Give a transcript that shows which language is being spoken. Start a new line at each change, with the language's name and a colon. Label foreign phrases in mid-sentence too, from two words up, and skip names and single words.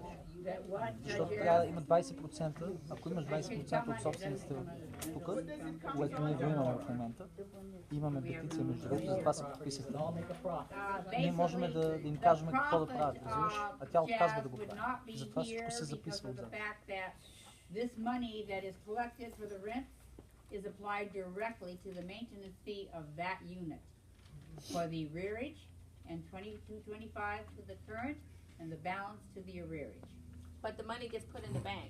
Bulgarian: Защото трябва да има 20%, ако имаш 20% от собствениците тук, което ние го имаме в момента, имаме петиция между другото, затова се подписахте. Ние можем да им кажем какво да правят, разбираш? А тя отказва да го прави. Затова всичко се записва отзад.
English: This money that is collected for the rent is applied directly to the maintenance fee of that unit for the arrearage and 2225 to the current and the balance to the arrearage. But the money gets put in the bank.